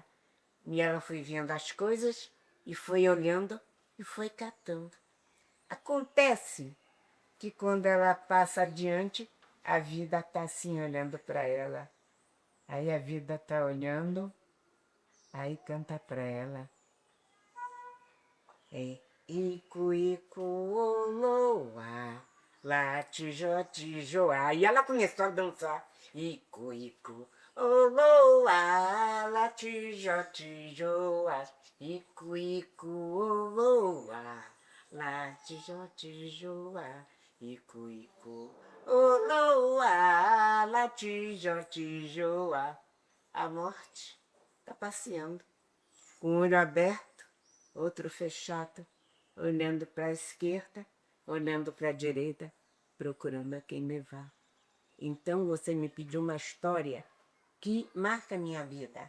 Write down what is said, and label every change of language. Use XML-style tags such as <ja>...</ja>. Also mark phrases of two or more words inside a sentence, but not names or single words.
<pt>E ela foi vendo as coisas e foi olhando e foi catando. Acontece que quando ela passa adiante, a vida está assim olhando para ela. Aí a vida está olhando, aí canta para ela. Ico, ico, oloa, lá, tijó, tijoá. E ela começou a dançar. Ico, ico, oloá, lá, tijó, tijoá. Ico, ico, oloá, lá, tijó, tijoá. Ico, ico, oloá, lá, tijó, tijoá. A morte está passeando, com um olho aberto, outro fechado, olhando para a esquerda, olhando para a direita, procurando a quem levar. Então você me pediu uma história que marca a minha vida.</pt>